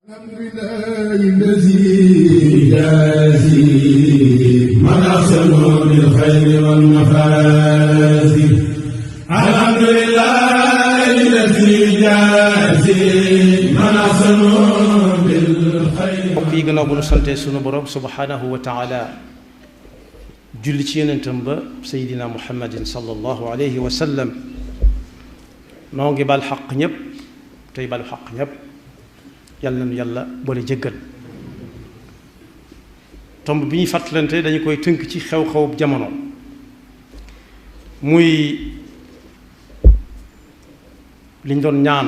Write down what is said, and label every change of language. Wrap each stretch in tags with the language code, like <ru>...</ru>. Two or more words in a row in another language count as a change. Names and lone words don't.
<ar>الحمد لله الذي يجازي من أحسن بالخير والمفازي. الحمد لله الذي يجازي من أحسن بالخير.</ar> <wo>mbokk yi gannaaw bu nu sante sunu borom</wo> <ar>سبحانه وتعالى</ar> <wo>julli ci yonentam ba Seydina Muhammadin</wo> <ar>صلى الله عليه وسلم</ar> <wo>noo ngi bal xaq ñëpp tey balu xaq ñëpp. yàlla nañu yàlla boole jéggal tomb bi ñuy fàttalante dañu koy tënk ci xew-xew jamono muy liñ doon ñaan</wo>